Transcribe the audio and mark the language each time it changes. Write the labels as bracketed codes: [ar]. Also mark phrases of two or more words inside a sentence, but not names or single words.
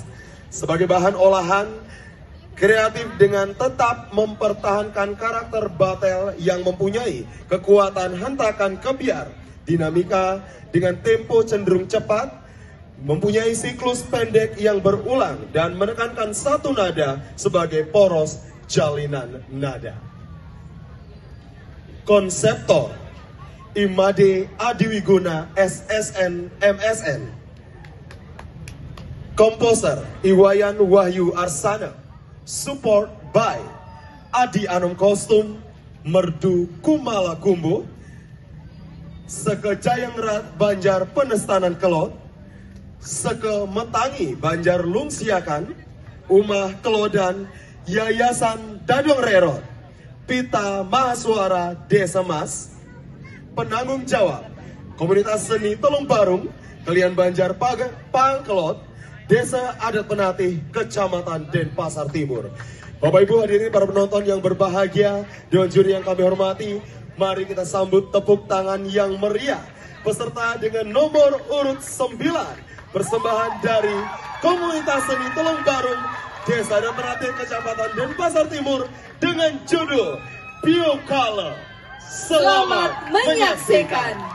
[id] Sebagai bahan olahan, kreatif dengan tetap mempertahankan karakter batel yang mempunyai kekuatan hentakan kebiar, dinamika dengan tempo cenderung cepat, mempunyai siklus pendek yang berulang dan menekankan satu nada sebagai poros jalinan nada. Konseptor Imade Adiwiguna SSN MSN. Komposer Iwayan Wahyu Arsana. [en] Support by [id] Adi Anom Kostum, Merdu Kumala Kumbu, Sekejayangrat Banjar Penestanan Kelot, Seke Metangi Banjar Lungsiakan, Umah Kelodan, Yayasan Dadong Rerot, Pita Mahasuara Desa Mas, penanggung jawab Komunitas Seni Telung Barung, Kalian Banjar Pangkelot, Desa Adat Penatih, Kecamatan Denpasar Timur. Bapak Ibu hadirin para penonton yang berbahagia, dewan juri yang kami hormati, mari kita sambut tepuk tangan yang meriah peserta dengan nomor urut 9, persembahan dari Komunitas Seni Telung Barung, Desa Adat Penatih, Kecamatan Denpasar Timur, dengan judul Biokala. Selamat menyaksikan.